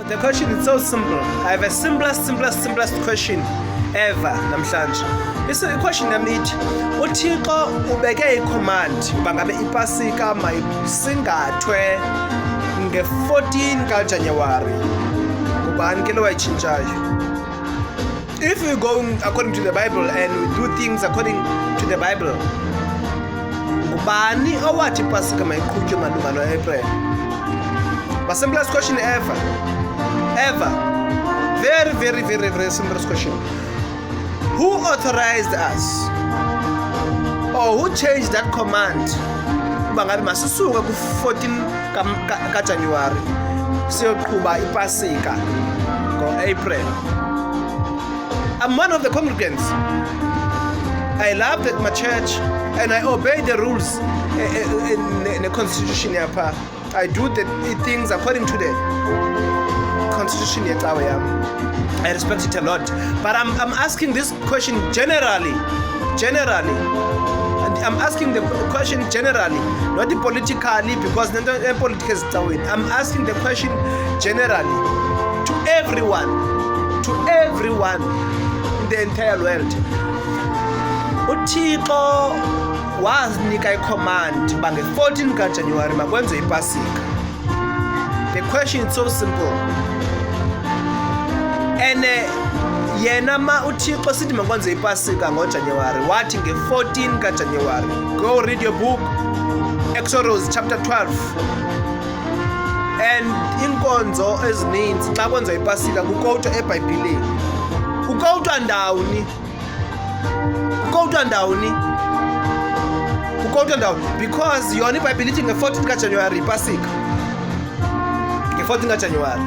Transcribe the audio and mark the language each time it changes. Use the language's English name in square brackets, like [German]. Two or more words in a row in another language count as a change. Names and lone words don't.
[English] The question is so simple. I have a simplest question ever namhlanje. [Xhosa] Question yami ithi uThixo ubeke icommand bangabe iPasika mayisingathwe nge-14 kaJanuwari. Ngubani ke lo wayichintshayo? [English] If we go according to the Bible and we do things according to the Bible, [Xhosa] ngubani owathi iPasika mayiqhutywe malunga no-April? [English] The simplest question ever. Very simplest question. Who authorized us? Or who changed that command? [Xhosa] Bangabe masisuka ku-14 kaJanuwari siyoqhuba iPasika ngo-April. [English] I'm one of the congregants. I love my church and I obey the rules in the constitution. I do the things according to the constitution. I respect it a lot. But I'm asking this question generally. And I'm asking the question generally, not politically, because politics is doing. I'm asking the question generally to everyone in the entire world. [Xhosa] uThixo wazinika icommand bange-14 kaJanuwari makwenziwe iPasika. [English] The question is so simple. [Xhosa] And yena uThixo sithi makwenziwe iPasika ngoJanuwari, wathi nge-14 kaJanuwari. [English] Go read your book, Exodus chapter 12. [Xhosa] And inkonzo ezininzi xa kwenziwa iPasika kukowutwa eBhayibhileni. Kukowutwa ndawoni? Because yona iBhayibhile ithi nge-14 kaJanuwari iPasika. Nge-14 kaJanuwari.